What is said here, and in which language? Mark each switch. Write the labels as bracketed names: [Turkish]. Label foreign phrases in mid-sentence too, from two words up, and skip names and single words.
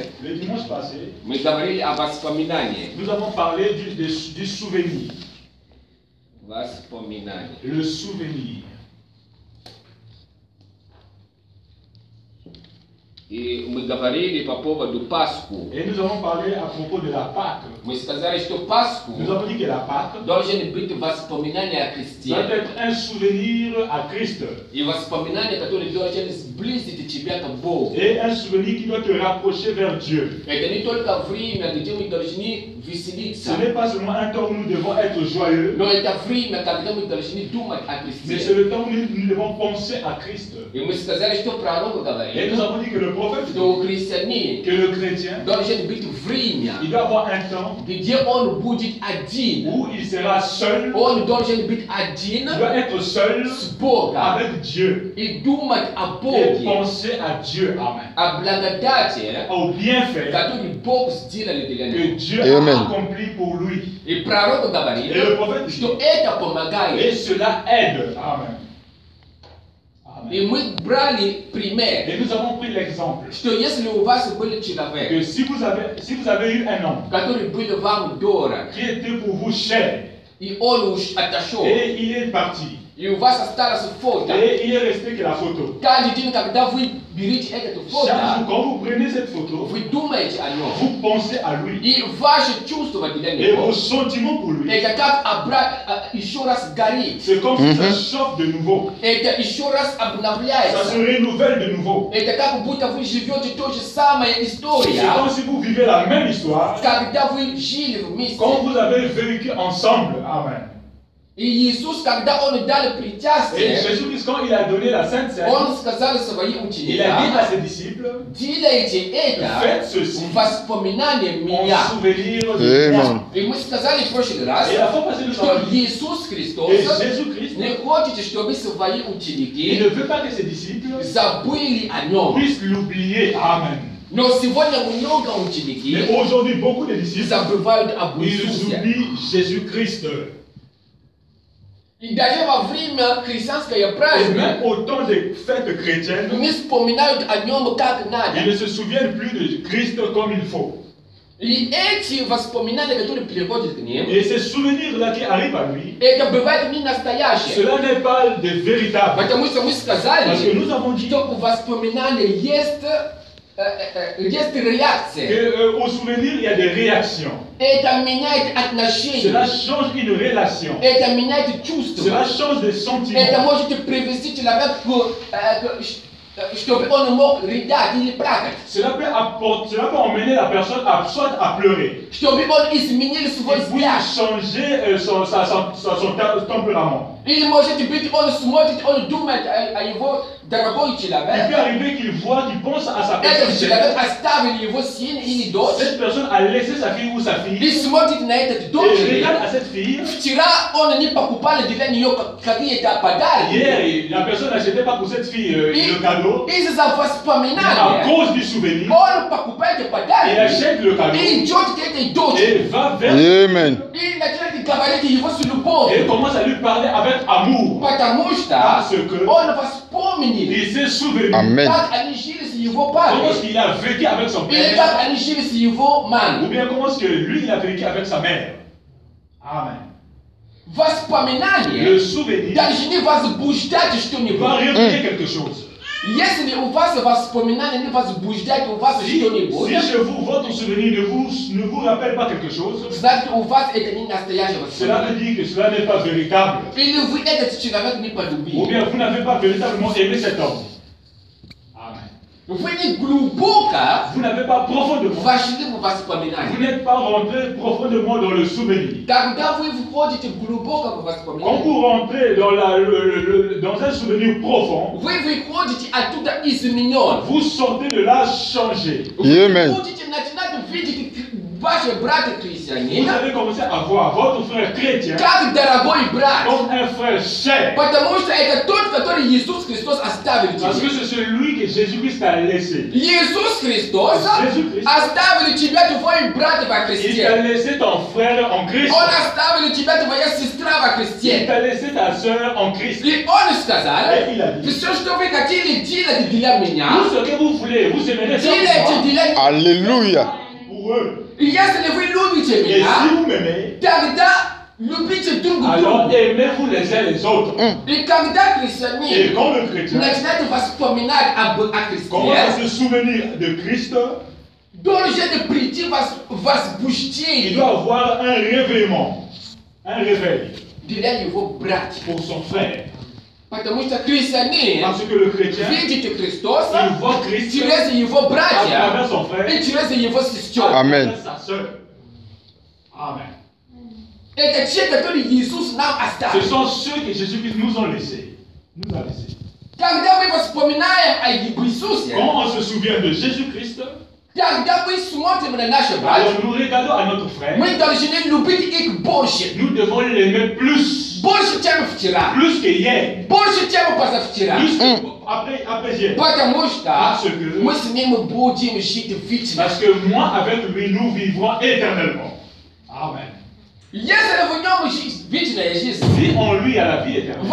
[French] le dimanche passé, [Russian] мы говорили о воспоминании. [French] nous avons parlé du souvenir. [Russian] Воспоминания. [French] Le souvenir. [Russian] И мы говорили по поводу Пасху. [French] Et nous avons parlé à propos de la Pâque. [Russian] Мы сказали, что Пасху [French] Nous avons dit que la Pâque [Russian] должен быть воспоминание о [French] doit [Russian] Христе. [French] être un souvenir à Christ. [Russian] И воспоминание, которое должен сблизить тебя к Богу. [French] Et un souvenir qui doit te rapprocher vers Dieu. [Russian] Это не только время, где мы должны веселиться, [French] Ce n'est pas seulement un temps où nous devons être joyeux, [Russian] но это время, когда мы должны думать о [French] mais c'est [Russian] Христе. [French] le temps où nous devons penser à Christ. [Russian] И мы сказали, что пророк [French] Et [Russian] говорит, [French] nous avons dit que le prophète [Russian] что у христианина [French] que le chrétien, [Russian] должен быть время, [French] il doit avoir un temps [Russian] где он будет один. [French] où il sera seul, [Russian] Он должен быть [French] il [Russian] один [French] doit être seul [Russian] с Богом [French] avec Dieu [Russian] и думать о [French] et [Russian] Боге, [French] penser à Dieu. Amen. [Russian] о благодати, [French] Au bienfait [Russian] который Бог сделал для [French] que [Russian] него. [French] Dieu Amen. a accompli pour lui. [Russian] И пророк [French] Et [Russian] говорит, [French] le prophète dit, [Russian] что это [French] et [Russian] помогает. [French] cela aide. Amen. [Russian] И Amen. мы брали пример, [French] Et nous avons pris l'exemple [Russian] что если у вас был человек, [French] que si vous avez eu un homme [Russian] который был вам дорог, [French] qui était pour vous cher [Russian] и он уж отошел, [French] et il est parti [Russian] и у вас осталось фото, [French] et il est resté que la photo. [Russian] каждый день, когда вы берете это [French] Chaque [Russian] фото, [French] jour, quand vous prenez cette photo, [Russian] вы думаете о нем. [French] vous pensez à lui [Russian] И ваши чувства для [French] et [Russian] него, [French] vos sentiments pour lui. [Russian] это как еще раз горит, [French] C'est comme si ça chauffe de nouveau. [Russian] это еще раз [French] Ça se [Russian] обновляется. [French] renouvelle de nouveau. [Russian] Это как будто вы живете той же самой [French] C'est [Russian] историей, [French] comme si vous vivez la même histoire [Russian] когда вы жили вместе. [French] quand vous avez vécu ensemble. Amen. [Russian] И Иисус, когда Он дал [French] Et [Russian] причастие, [French] Jésus-Christ, quand il a donné la Sainte Seine, [Russian] Он сказал своим [French] il a dit à [Russian] ученикам, [French] ses disciples, [Russian] делайте это [French] faites ceci [Russian] в воспоминание [French] en [Russian] меня. [French] souvenir de moi. Amen. [Russian] И мы сказали в прошлый раз, [French] Et la fois passée, nous [Russian] что [French] avons dit, [Russian] Иисус Христос [French] et Jésus-Christ, [Russian] не хочет, чтобы свои [French] il [Russian] ученики [French] ne veut pas que ses disciples [Russian] забыли о Нем. [French] puissent l'oublier. Amen. [Russian] Но сегодня много ученики [French] Mais aujourd'hui, beaucoup de disciples, [Russian] забывают об [French] ils [Russian] Иисусе. [French] oublient Jésus-Christ. [Russian] И даже во время христианского [French] Et [Russian] праздника [French] même au temps des fêtes chrétiennes, [Russian] не вспоминают о Нем как [French] ils [Russian] надо. [French] ne se souviennent plus de Christ comme il faut. [Russian] И эти воспоминания, которые приходят к ним, [French] Et ces souvenirs-là qui arrivent à lui, [Russian] это бывает не настоящее. [French] cela n'est pas des véritables. [Russian] Потому что мы [French] Parce que [Russian] сказали, [French] nous avons dit [Russian] что у воспоминания есть реакция. [French] qu'au souvenir, il y a des réactions. [Russian] Это меняет [French] Cela [Russian] отношения. [French] change une relation. [Russian] Это меняет [French] Cela [Russian] чувства. [French] change des [Russian] Это [French] sentiments. [Russian] может привести человека чтобы он мог рыдать или плакать. [French] Cela peut emmener la personne soit à pleurer. [Russian] Чтобы он изменил свой [French] Il peut [Russian] взгляд. [French] changer son tempérament. [Russian] Или может быть он смотрит, он думает о его дорогой [French] Il peut [Russian] человек. [French] arriver qu'il voit, qu'il pense à sa [Russian] Этот [French] personne. [Russian] человек оставил его сын или дочь. [French] Cette personne a laissé sa fille ou sa [Russian] И [French] fille [Russian] смотрит на этот [French] et [Russian] дочь. [French] regarde à cette fille. [Russian] Вчера он не покупал для нее какие-то подарки. [French] Hier, la personne n'achetait pas pour cette fille le cadeau. [Russian] Из-за [French] À [Russian] воспоминания [French] cause du souvenir, [Russian] он покупает [French] il [Russian] подарки. [French] achète le cadeau [Russian] И идет к этой дочери. [French] et va vers Amen. [Russian] И начинает говорить его с любовью. [French] et commence à lui parler avec amour. [Russian] Потому что [French] Parce que [Russian] он вспомнил, [French] il s'est souvenu Amen. [Russian] как они жили с его [French] comment [Russian] папой. [French] il a vécu avec son [Russian] Или [French] père [Russian] как они жили с его [French] ou [Russian] мамой. [French] bien comment est-ce que lui il a vécu avec sa mère. Amen. [Russian] Воспоминания [French] Le souvenir [Russian] должны возбуждать [French] va [Russian] что-нибудь. [French] réveiller quelque chose. [Russian] Если у вас воспоминания не возбуждают у вас [French] Si [Russian] что-нибудь, [French] chez vous, votre souvenir ne vous rappelle pas quelque chose, [Russian] значит у вас это не настоящее [French] cela [Russian] воспоминание. [French] veut dire que cela n'est pas véritable. [Russian] Или вы этот человек не [French] Ou [Russian] полюбили. [French] bien vous n'avez pas véritablement aimé cet homme. Amen. [Russian] Вы не глубоко [French] Vous n'avez pas profondément, [Russian] вошли в [French] vous [Russian] воспоминания. [French] n'êtes pas rentré profondément dans le souvenir. [Russian] Когда вы входите глубоко в [French] Quand [Russian] воспоминания, [French] vous rentrez dans un souvenir profond, [Russian] вы выходите оттуда изменен. [French] vous sortez de là changé. [Russian] Вы Amen. будете начинать видеть ваши братья христиане. христианина, [French] vous avez commencé à voir votre frère chrétien [Russian] как дорогой брат. [French] comme un frère cher. [Russian] Потому что это тот, который Иисус Христос оставил [French] Parce que [Russian] тебе. [French] c'est celui que Jésus-Christ a laissé. [Russian] Иисус Христос [French] Jésus-Christ. [Russian] оставил тебя твой брат во [French] Il t'a [Russian] Христе. [French] laissé ton frère en Christ. [Russian] Он оставил тебя твоя сестра во [French] Il [Russian] Христе. [French] t'a laissé ta soeur en Christ. [Russian] И он сказал, [French] Et il a dit, [Russian] все, что вы хотели делать для меня, [French] tout ce que vous voulez, vous aimez faire [Russian] делайте [French] pour moi, [Russian] для них. [French] Alléluia. pour eux. [Russian] И если вы любите [French] Et si [Russian] меня, [French] vous m'aimez, [Russian] тогда любите друг [French] alors [Russian] друга. [French] aimez-vous les uns les autres. [Russian] И когда [French] Et [Russian] христианин [French] quand le chrétien [Russian] начинает вспоминать о [French] commence à [Russian] Христе, [French] se souvenir de Christ, [Russian] должен прийти [French] il [Russian] возбуждение [French] doit avoir un réveillement, un réveil [Russian] для его братьев. [French] pour son frère. [Russian] Потому что христианин [French] Parce que le chrétien, [Russian] видит Христоса [French] il voit Christ [Russian] через его [French] à [Russian] братьев [French] travers son frère, [Russian] и через его сестер. Amen. [French] sa soeur. Amen. [Russian] Это те, которые Иисус нам [French] Ce [Russian] оставил. [French] sont ceux que Jésus-Christ nous a laissés. Nous a laissés. [Russian] Когда мы вспоминаем о Иисусе, [French] Quand on se souvient de Jésus-Christ, [Russian] когда мы смотрим на наших братьев, [French] alors nous regardons à notre frère, [Russian] мы должны любить их больше. [French] nous devons l'aimer plus, [Russian] Больше, чем вчера. [French] plus que hier, [Russian] Больше, чем позавчера. [French] plus que après hier. [Russian] Потому что [French] Parce que, [Russian] мы с ним будем жить вечно. [French] parce que moi avec lui, nous vivrons éternellement. Amen. [Russian] Если в нем жизнь, вечная жизнь, [French] Si en lui a la vie éternelle,